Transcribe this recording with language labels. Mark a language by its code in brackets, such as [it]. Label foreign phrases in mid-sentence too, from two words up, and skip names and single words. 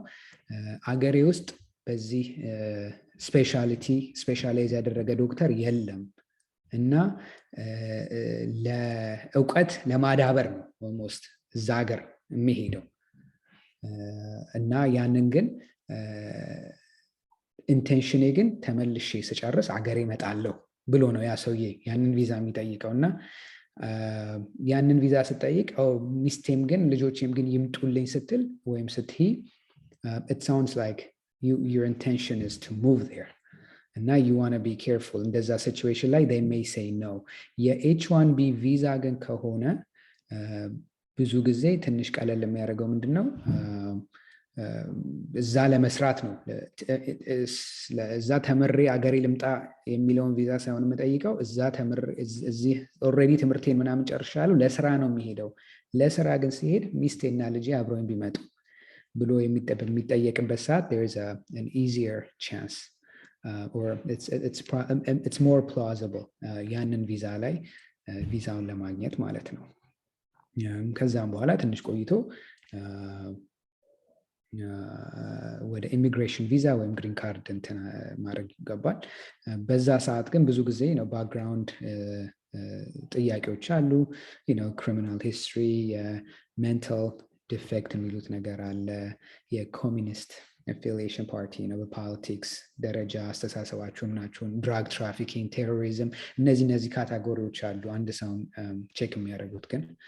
[am] አገሬ ውስጥ በዚህ ስፔሻላይዝ ያደረገ ዶክተር የለም እና ለእውቀት ለማዳበር ነው ኦልሞስት እዛ ሀገር የሚሄደው እና ያንን ግን ኢንቴንሽኔ ግን ተመልሼ ስጨርስ አገሬ እመጣለሁ ብሎ ነው ያ ሰውዬ ያንን ቪዛ የሚጠይቀው። እና ያንን ቪዛ ስጠይቅ ሚስቴም ግን ልጆቼም ግን ይምጡልኝ ስትል ወይም ስትይ [en] it sounds like your intention is to move there [am] እና [en] you want to be careful [am] እንደዛ ሲቹዌሽን ላይ [en] they may say no። [am] የኤች1ቢ ቪዛ ግን ከሆነ ብዙ ጊዜ ትንሽ ቀለል የሚያደርገው ምንድን ነው? እዛ ለመስራት ነው። እዛ ተምሬ አገሬ ልምጣ የሚለውን ቪዛ ሳይሆን የምጠይቀው እዚህ ኦልሬዲ ትምህርቴን ምናምን ጨርሻለሁ ለስራ ነው የሚሄደው። ለስራ ግን ሲሄድ ሚስቴና ልጄ አብረውኝ ቢመጡ ብሎ የሚጠየቅበት ሰዓት [en] there is an easier chance or it's more plausible [am] ያንን ቪዛ ላይ ቪዛውን ለማግኘት ማለት ነው። ከዛም በኋላ ትንሽ ቆይቶ ወደ [en] immigration visa [am] ወይም [en] green card [am] እንትን ማድረግ ይገባል። በዛ ሰዓት ግን ብዙ ጊዜ ነው ባክግራውንድ ጥያቄዎች አሉ። [en] criminal history፣ mental defect [am] የሚሉት ነገር አለ። [en] communist affiliation [am] ፓርቲ ነው፣ በፖለቲክስ ደረጃ አስተሳሰባቸውም ናቸውን፣ [en] drug trafficking፣ [am] ቴሮሪዝም፣ እነዚህ ካታጎሪዎች አሉ አንድ ሰውን ቼክ የሚያደርጉት። ግን